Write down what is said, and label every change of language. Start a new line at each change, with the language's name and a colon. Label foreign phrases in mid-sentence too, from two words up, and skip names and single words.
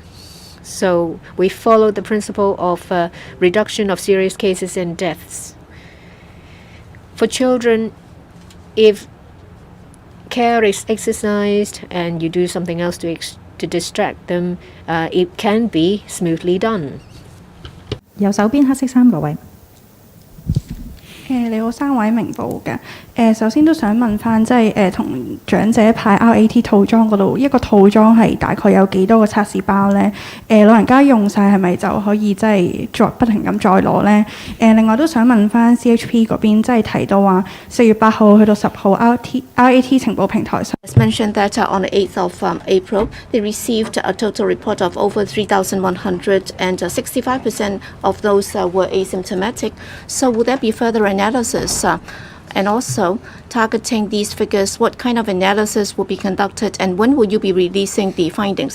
English: So we follow the principle of reduction of serious cases and deaths. For children, if care is exercised and you do something else to distract them, it can be smoothly done.
Cantonese: 右手邊黑色衫嗰位。你好，3位明報嘅。首先都想問翻，即係同長者派 RAT 套裝嗰度，一個套裝係大概有幾多個測試包呢？老人家用晒係咪就可以即係再不停咁再攞呢？另外都想問翻 CHP 嗰邊，即係提到話4月8號去到10號 RAT 情報平台上。
English: As mentioned that on the 8th of April, they received a total report of over 3,100 and 65% of those were asymptomatic. So will there be further analysis? And also, targeting these figures, what kind of analysis will be conducted and when will you be releasing the findings?